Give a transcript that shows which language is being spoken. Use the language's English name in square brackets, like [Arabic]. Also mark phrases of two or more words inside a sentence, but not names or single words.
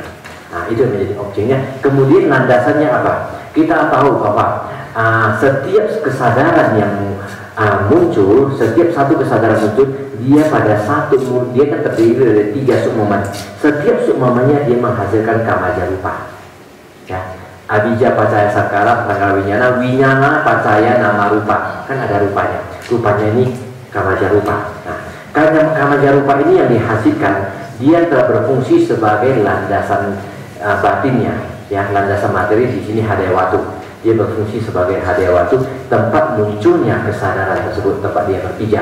[Indonesian] Nah, itu yang menjadi objeknya. Kemudian landasannya apa? Kita tahu bahwa setiap kesadaran yang muncul, setiap satu kesadaran muncul, dia pada dia kan terdiri dari 3 sukmaman. Setiap sukmamannya dia menghasilkan [Pali] kamaja rupa. Ya, abija pacaya sakara, prangkara winyana, winyana pacaya nama rupa. [Indonesian] Kan ada rupanya. Rupanya ini [Pali] kamaja rupa. [Indonesian] Nah, [Pali] kamaja rupa [Indonesian] ini yang dihasilkan, dia telah berfungsi sebagai landasan batinnya. Ya, landasan materi di sini [Pali] hadaya watu. [Indonesian] Dia berfungsi sebagai [Pali] hadaya watu, [Indonesian] tempat munculnya kesadaran tersebut, tempat dia berpijak.